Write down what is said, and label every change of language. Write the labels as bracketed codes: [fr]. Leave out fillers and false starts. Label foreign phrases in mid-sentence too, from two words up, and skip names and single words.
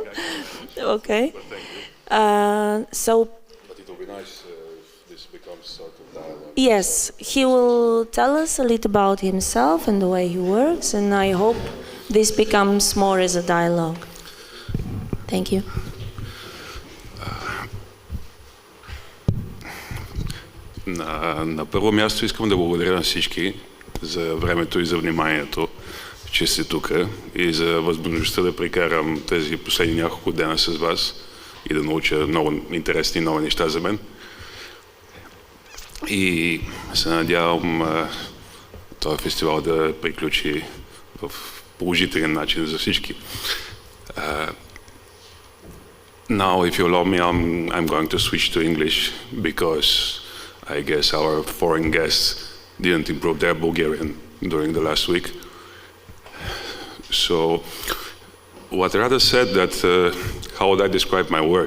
[en] Okay. But it will be nice if this becomes sort of dialogue. Yes, he will tell us a little about himself and the way he works, and I hope this becomes more as a dialogue. Thank you. [bg] На първо място искам да благодаря на всички за времето и за вниманието, че сте тук и за възможността да прекарам тези последни няколко дена с вас и да науча много интересни нови неща за мен. И се надявам този фестивал да приключи в положителен начин за всички. [en] Now, if you allow me, I'm going to switch to English because I guess our foreign guests didn't improve their Bulgarian during the last week. So, what Rada said that how would I describe my work?